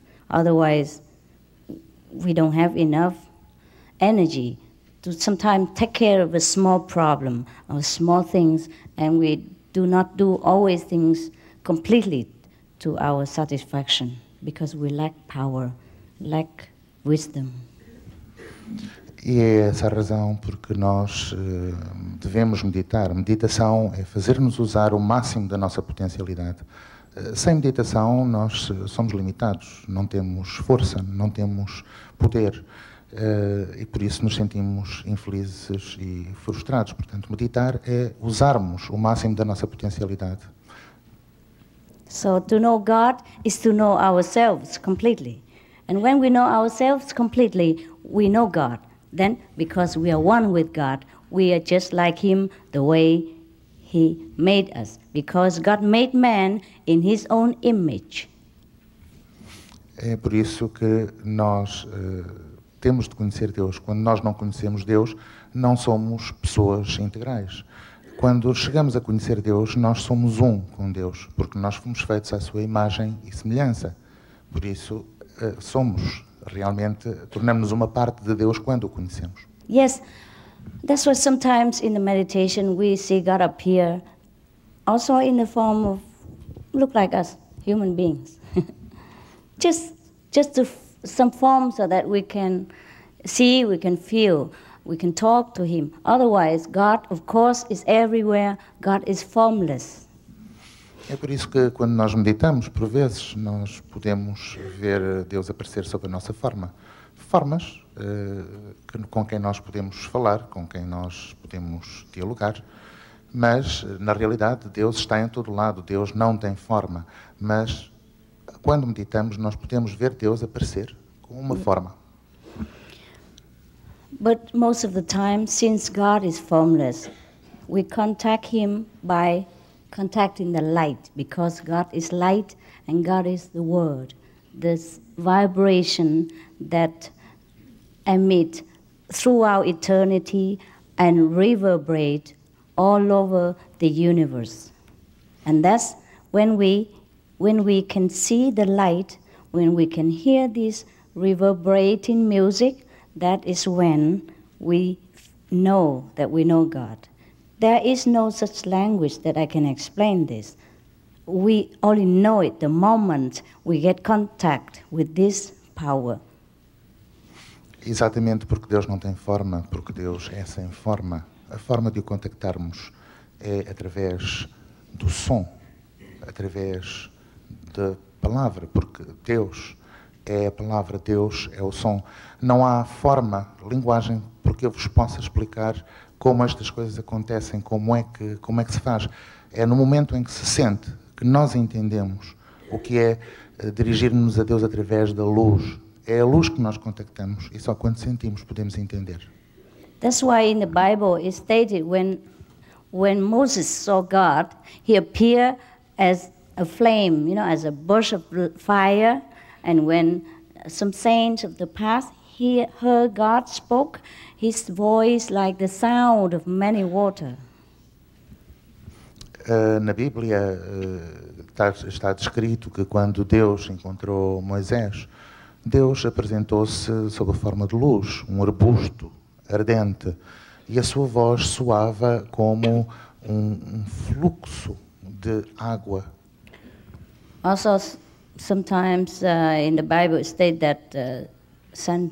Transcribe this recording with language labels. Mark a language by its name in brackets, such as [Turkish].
[English] Otherwise, we don't have enough energy to sometimes take care of a small problem or small things, and we do not do always things completely to our satisfaction because we lack power, lack wisdom. [Portuguese] E é essa a razão porque nós devemos meditar. Meditação é fazer-nos usar o máximo da nossa potencialidade. Sem meditação, nós somos limitados, não temos força, não temos poder. E por isso nos sentimos infelizes e frustrados. Portanto, meditar é usarmos o máximo da nossa potencialidade. [English] So to know God is to know ourselves completely. And when we know ourselves completely, we know God. Then, because we are one with God, we are just like Him the way He made us. Because God made man in His own image. [Portuguese] É por isso que nós temos de conhecer Deus. Quando nós não conhecemos Deus, não somos pessoas integrais. Quando chegamos a conhecer Deus, nós somos um com Deus, porque nós fomos feitos à sua imagem e semelhança. Por isso, somos realmente, tornamos-nos uma parte de Deus quando o conhecemos. [English] Yes, that's why sometimes in the meditation we see God appear also in the form of, look like us, human beings. just some form so that we can see, we can feel, we can talk to Him. Otherwise, God, of course, is everywhere. God is formless. [Portuguese] É por isso que quando nós meditamos, por vezes, nós podemos ver Deus aparecer sob a nossa forma. Formas com quem nós podemos falar, com quem nós podemos dialogar, mas, na realidade, Deus está em todo lado. Deus não tem forma, mas quando meditamos, nós podemos ver Deus aparecer com uma forma. [English] But most of the time, since God is formless, we contact Him by contacting the light, because God is light and God is the Word. This vibration that emit throughout eternity and reverberate all over the universe. And that's when we can see the light, when we can hear this reverberating music, that is when we know that we know God. There is no such language that I can explain this. We only know it the moment we get contact with this power. [Portuguese] Exatamente porque Deus não tem forma, porque Deus é sem forma. A forma de o contactarmos é através do som, através da palavra, porque Deus é a palavra, Deus é o som. Não há forma, linguagem, porque eu vos possa explicar como estas coisas acontecem, como é que se faz. É no momento em que se sente, que nós entendemos o que é dirigir-nos a Deus através da luz. É a luz que nós contactamos e só quando sentimos podemos entender. [English] That's why in the Bible it's stated when Moses saw God, he appeared as a flame, as a bush of fire, and when some saints of the past he heard God spoke, his voice like the sound of many water. [Portuguese] Na Bíblia está descrito que quando Deus encontrou Moisés, Deus apresentou-se sob a forma de luz, um arbusto ardente, e a sua voz soava como fluxo de água. [English] Also, sometimes in the Bible it states that St.